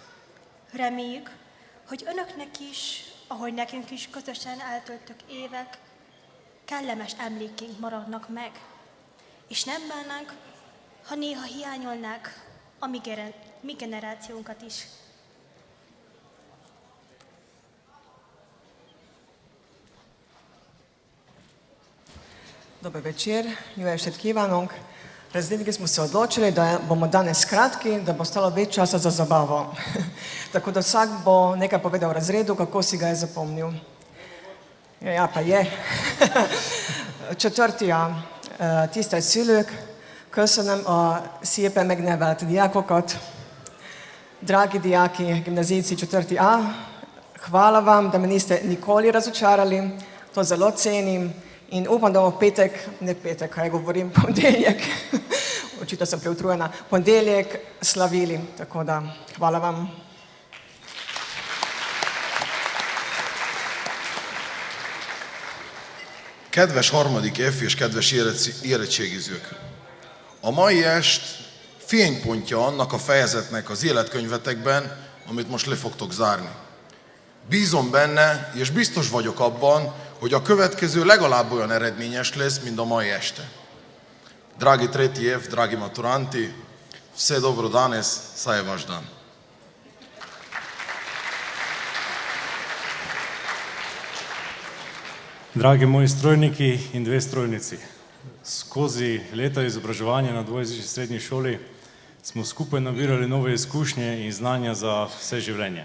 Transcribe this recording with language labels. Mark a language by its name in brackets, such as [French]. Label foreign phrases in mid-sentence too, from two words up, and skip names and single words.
[Hungarian] Reméljük, hogy önöknek is, ahogy nekünk is közösen eltöltök évek, kellemes emlékeink maradnak meg. És nem bánnánk, ha néha hiányolnák a mi generációnkat is. [Slovenian] Dober večer, [Hungarian] jó estét kívánok! [Slovenian] Razredniki smo se odločili, da bomo danes kratki, da bo ostalo več časa za zabavo. Tako da vsak bo nekaj povedal v razredu, kako si ga je zapomnil. Ja, pa je. [Hungarian] Csatörti a tisztelt szülők, köszönöm a szépen megnevelt diákokat. [Slovenian] Dragi diáki, gimnazijci 4A, hvala vam, da me niste nikoli razočarali, to zelo cenim. In upam, da bomo petek, kaj govorim, ponedeljek, očitno sem preutrujena, ponedeljek slavili, tako da hvala vam. [Hungarian] Kedves harmadik F és kedves érettségizők! A mai est fénypontja annak a fejezetnek az életkönyvetekben, amit most le fogtok zárni. Bízom benne, és biztos vagyok abban, hogy a következő legalább olyan eredményes lesz, mint a mai este. [Slovenian] Dragi 3. F, dragi maturanti, vse dobro danes, saj je vaš dan. Dragi moji strojniki in dve strojnici, skozi leta izobraževanja na dvojezični srednji šoli smo skupaj nabirali nove izkušnje in znanja za vse življenje.